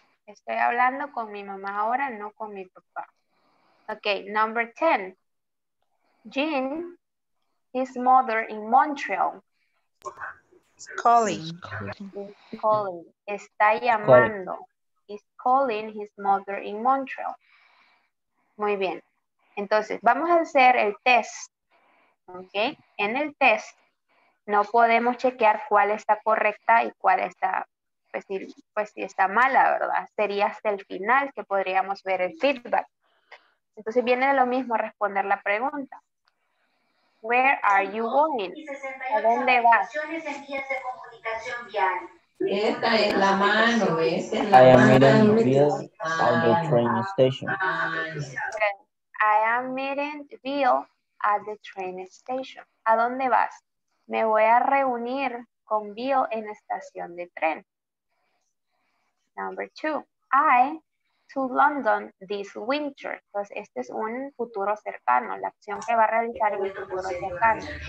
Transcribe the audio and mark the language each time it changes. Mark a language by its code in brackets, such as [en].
[es] Estoy hablando con mi mamá ahora, no con mi papá. [en] Ok, number 10. Jean, his mother in Montreal. Calling. Is calling. [es] Está llamando. [en] Is calling his mother in Montreal. [es] Muy bien. Entonces, vamos a hacer el test. ¿Ok? En el test no podemos chequear cuál está correcta y cuál está, pues si está mala, ¿verdad? Sería hasta el final que podríamos ver el feedback. Entonces viene de lo mismo responder la pregunta. [en] Where are you going? [es] ¿A dónde vas? Esta es la mano, esta es [en] I [es] la [en] am [es] mano. [en] meeting Bill at the train station. I am meeting Bill at the train station. [es] ¿A dónde vas? Me voy a reunir con Bill en la estación de tren. [en] Number 2. I to London this winter. [es] Entonces, este es un futuro cercano, la acción que va a realizar en el futuro cercano.